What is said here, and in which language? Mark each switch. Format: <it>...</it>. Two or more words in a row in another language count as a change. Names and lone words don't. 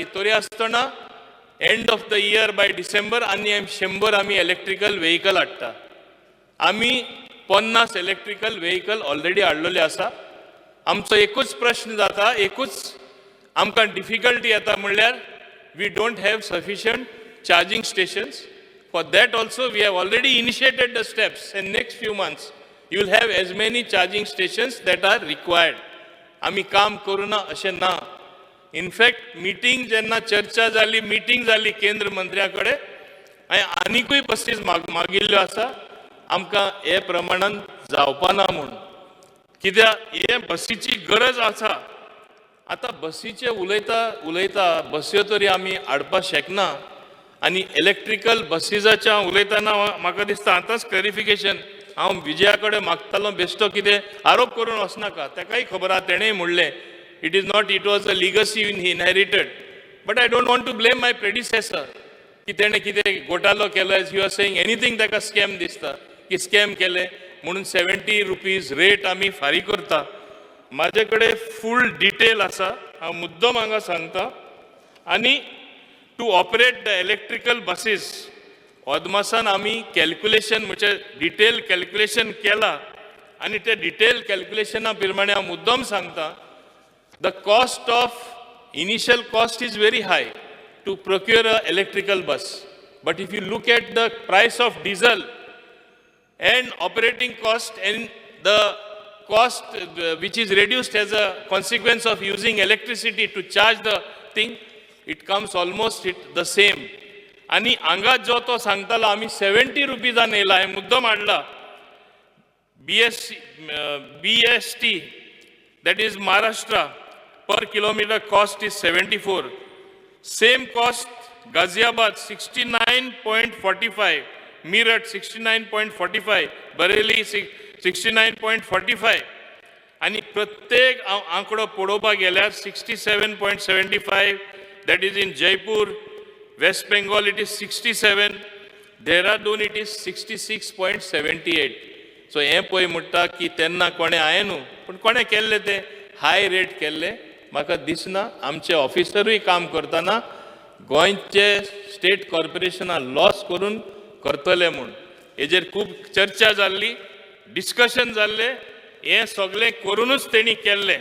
<kok>तरी आसतना</kok> <en>end of the year by December</en> <kok>आनी 100 आमी</kok> <en>electrical vehicle</en> <kok>हाडटा. आमी 50</kok> <en>electrical vehicle already</en> <kok>हाडलेले आसा. आमचो एकूच प्रश्न जाता, एकूच आमकां डिफिकल्टी येता म्हणल्यार</kok> <en>we don't have sufficient charging stations. For that also we have already initiated the steps. In next few months you will have as many charging stations that are required.</en> <kok>आमी काम करूना अशें ना. इनफॅक्ट मिटींग जेन्ना चर्चा जाली, मिटींग जाली केंद्र मंत्र्या कडेन, हांवें आनिकूय बसीज मागिल्ल्यो आसा. आमकां हे प्रमाणान जावपा ना म्हूण. कित्याक हे बसीची गरज आसा. आतां बसीचे उलयता बस्यो तरी आमी हाडपा शकना. आनी इलेक्ट्रिकल बसीजाच्या उलयतना म्हाका दिसता आतांच क्लॅरिफिकेशन हांव विजया कडेन मागतालो. बेश्टो कितें आरोप करून वचनाका. ताकाय खबर आहा, तेणेंय म्हणलें</kok> <en>it was a legacy he inherited. But I don't want to blame my predecessor.</en> <kok>की तेणें कितें घोटालो केलो,</kok> <en>as you are saying, anything</en> <kok>ताका स्कॅम दिसता की स्कॅम केले म्हणून 70 रुपीज रेट आम्ही फारीक करता. माझे कडेन फूल डिटेल आसा, हांव मुद्दम हांगा सांगता. आनी</kok> <en>to operate the electrical buses</en> <kok>अदमासान आमी कॅल्क्युलेशन म्हणजे</kok> <en>detail calculation</en> <kok>केला. आणि ते डिटेल कॅल्क्युलेशना प्रमाणे हांव मुद्दम सांगता,</kok> <en>the cost of initial cost is very high to procure an electrical bus. But if you look at the price of diesel and operating cost and the cost which is reduced as a consequence of using electricity to charge the thing, it comes almost the same.</en> <kok>आणि हांगा जो तो सांगतालो आमी 70 रुपीजान येयला, हे मुद्दम हाडला.</kok> <en>BST, that is Maharashtra, per kilometer cost is 74. Same cost Ghaziabad 69.45, Meerut 69.45, Bareilly 69.45.</en> <kok>आणि प्रत्येक आंकडो पळोवपाक गेल्यार 67.75,</kok> <en>that is in Jaipur. West Bengal it is 67, Dehradun it is 66.78.</en> <kok>So हे पळय म्हणटा की तेन्ना कोणें हांवें न्हू पूण कोणें केल्ले ते हाय रेट केल्ले. म्हाका दिसना आमचे ऑफिसरूय काम करतना गोंयचे स्टेट कॉर्पोरेशनाक लॉस करून करतले म्हूण. हेजेर खूब चर्चा जाल्ली, डिस्कशन जाल्ले, हे सगळें करूनच तेणी केल्ले.</kok>